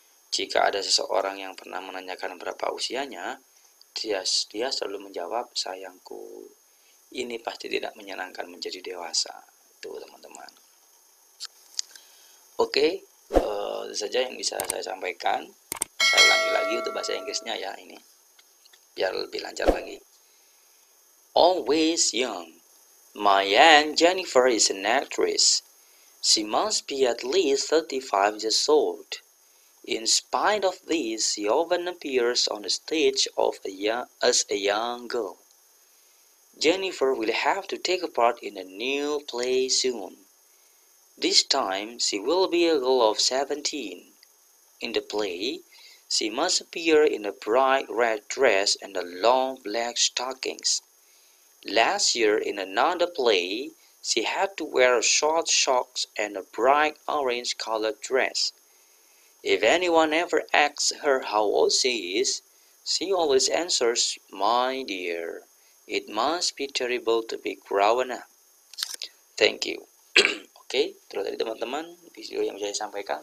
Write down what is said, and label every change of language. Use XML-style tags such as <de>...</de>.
<id>Jika ada seseorang yang pernah menanyakan berapa usianya, dia selalu menjawab, sayangku, ini pasti tidak menyenangkan menjadi dewasa. Itu teman-teman. Oke, itu saja yang bisa saya sampaikan. ulangi lagi untuk bahasa Inggrisnya ya, ini biar lebih lancar lagi.</id> <en>Always young. My Aunt Jennifer is an actress. She must be at least 35 years old. In spite of this, she often appears on the stage as a young girl. Jennifer will have to take a part in a new play soon. This time, she will be a girl of 17. In the play, she must appear in a bright red dress and long black stockings. Last year, in another play, she had to wear short socks and a bright orange-colored dress. If anyone ever asks her how old she is, she always answers, "My dear, it must be terrible to be grown up." Thank you.</en> <id>Oke, terus dari teman-teman, video yang saya sampaikan.</id>